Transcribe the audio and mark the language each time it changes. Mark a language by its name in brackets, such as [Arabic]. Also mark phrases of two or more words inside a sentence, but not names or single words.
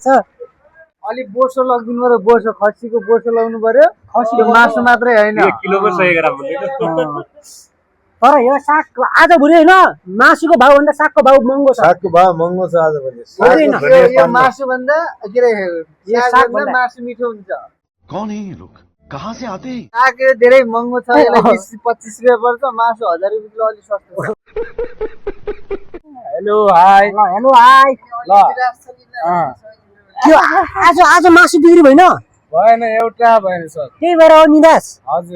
[Nepali] अलि बोसो लगिदिनु पर्यो बोसो खसीको बोसो लगाउनु पर्यो खसीको मासु मात्रै होइन तर यो साग आज भोलि होइन मासुको भाउ भन्दा सागको भाउ महँगो छ सागको भाउ महँगो छ आज भोलि यो मासु भन्दा के रे यो साग भन्दा मासु मिठो हुन्छ [Hindi] कौन है ये लोग कहाँ से आते हैं [Nepali] साग धेरै महँगो छ यसलाई 20-25 रुपैयाँ पर्छ मासु 1000 रुपैयाँ किलो अलि सस्तो छ [English] hello hi [Nepali] ल त्यो आज मासु बिक्री भएन भएन एउटा भएन सर त्यही भएर हो निराश हजुर